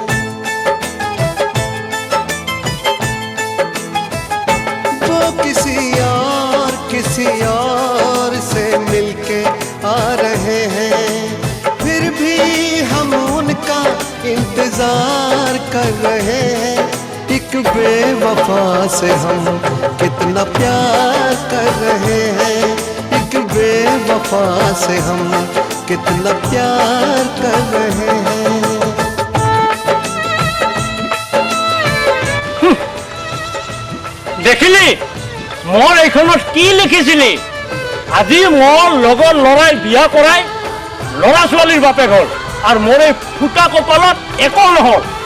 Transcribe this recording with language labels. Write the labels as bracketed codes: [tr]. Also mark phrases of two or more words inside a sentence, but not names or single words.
[hi] वो किसी और से मिलके आ रहे हैं, फिर भी हम उनका इंतजार कर रहे हैं। एक बेवफा से हम कितना प्यार कर रहे हैं, एक बेवफा से हम कितना प्यार कर रहे हैं। [as] দেখিলি মোৰ এইখনত কি লিখিছিলি? আজি মোৰ লগৰ ল'ৰাই বিয়া কৰাই ল'ৰা ছোৱালীৰ বাপেক হ'ল, আৰু মোৰ এই ফুটা কপালত একো নহ'ল।